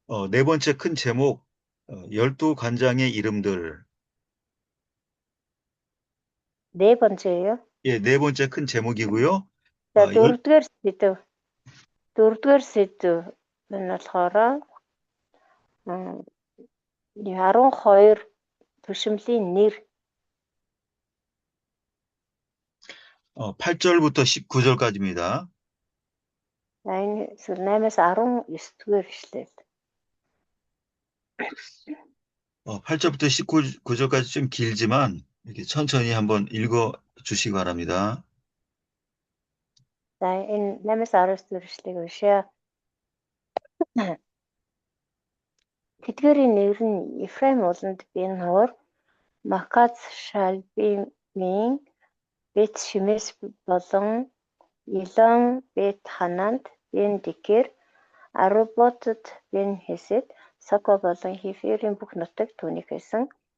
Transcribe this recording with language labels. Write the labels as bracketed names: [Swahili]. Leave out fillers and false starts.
[Korean] 네 번째 큰 제목 12관장의 이름들. 네 번째예요? 예, 네 번째 큰 제목이고요. [Mongolian] За дөрөвдүгээр сэдв нь болохоор 12 төшмөлийн нэр [Korean] 8절부터 19절까지입니다. [Mongolian] энэ 8-аас 19-р ишлэл. [Korean] 8절부터 19절까지 좀 길지만 이렇게 천천히 한번 읽어 주시기 바랍니다. [Mongolian] За энэ 8-аас 19-р ишлэгийг уншъя. Тэдгээрийн нэр нь Ефраим ууланд Бен-Хор, Маказ Шалбимийн Бет Шимес болон Илон Бет Хананд Бен Дикер, Аруботд Бен Хесед, Соко болон Хеферийн бүх нутаг түүнийг хийсэн.